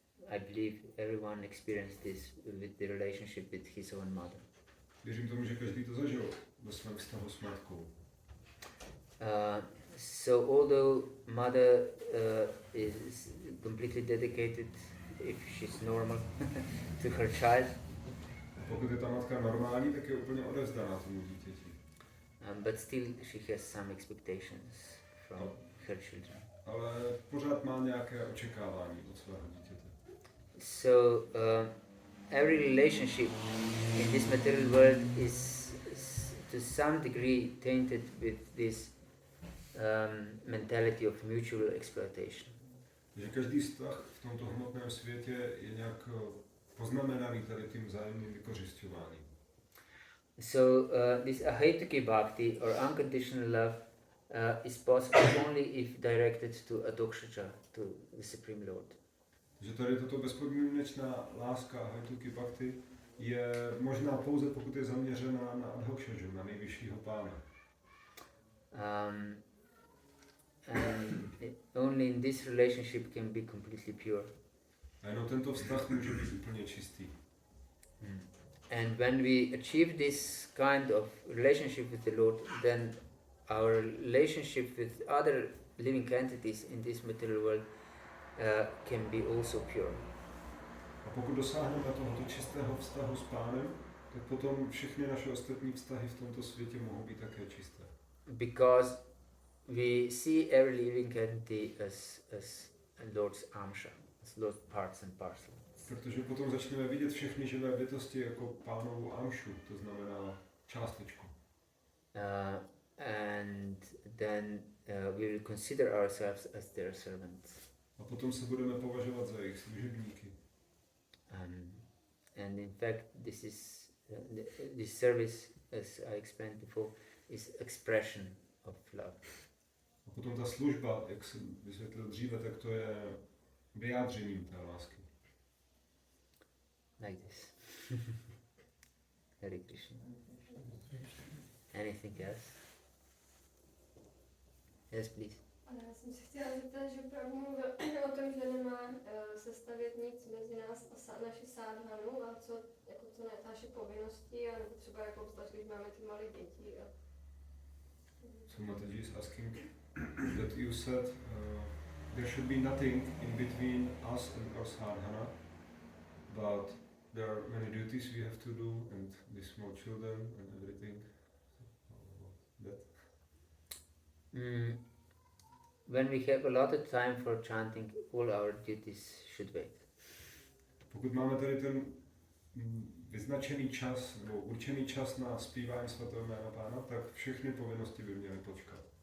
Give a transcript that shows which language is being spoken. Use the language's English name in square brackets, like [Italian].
[English] I believe everyone experienced this with the relationship with his own mother. [Czech] Věřím tomu, že každý to zažil ve svém vztahu s matkou. [English] So although mother is completely dedicated, if she's normal, to her child, [Czech] pokud je ta matka normální, tak je úplně odevzdaná tomu dítěti. [English] But still she has some expectations from her children. [Czech] Ale pořád má nějaké očekávání od svého dítěte. [English] So every relationship in this material world is to some degree tainted with this mentality of mutual exploitation. [Czech] Takže každý vztah v tomto hmotném světě je nějak poznamenaný tady tím vzájemným vykořisťováním. [English] So this ahaituki bhakti or unconditional love is possible only if directed to adokshaja, to the Supreme Lord. [Czech] Takže tady tato bezpodmínečná láska ahaituki bhakti je možná pouze, pokud je zaměřená na adhokshaja, na nejvyššího pána. [English] And only in this relationship can be completely pure. [Czech] A jenom tento vztah může být úplně čistý. [English] And when we achieve this kind of relationship with the Lord, then our relationship with other living entities in this material world can be also pure. [Czech] A pokud dosáhneme tohoto čistého vztahu s pánem, tak potom všechny naše ostatní vztahy v tomto světě mohou být také čisté. [English] Because we see every living entity as Lord's amsha, as Lord's parts and parcel. [Czech] Protože potom začneme vidět všechny živé bytosti jako pánovu amšu, to znamená částečku. [English] And then we will consider ourselves as their servants. [Czech] A potom se budeme považovat za jejich služebníky. [English] And in fact, this service, as I explained before, is expression of love. [Czech] A potom ta služba, jak jsem vysvětlil dříve, tak to je vyjádřením té lásky. [English] Like this. Hare Krishna. Anything else? Yes, please. [Czech] Já jsem se chtěla zeptat, že Prabhu mluvil o tom, že nemá se stavět nic mezi nás a naši sádhanu a co naše povinnosti, a nebo třeba jako obzvlášť, když máme ty malé děti. [English] So Mataji is asking that you said there should be nothing in between us and our sadhana, but there are many duties we have to do and the small children and everything. That. When we have a lot of time for chanting, all our duties should wait. [Czech] Pokud máme tady ten vyznačený čas nebo určený čas na zpívání svatého jména Pána, tak všechny povinnosti by měly počkat.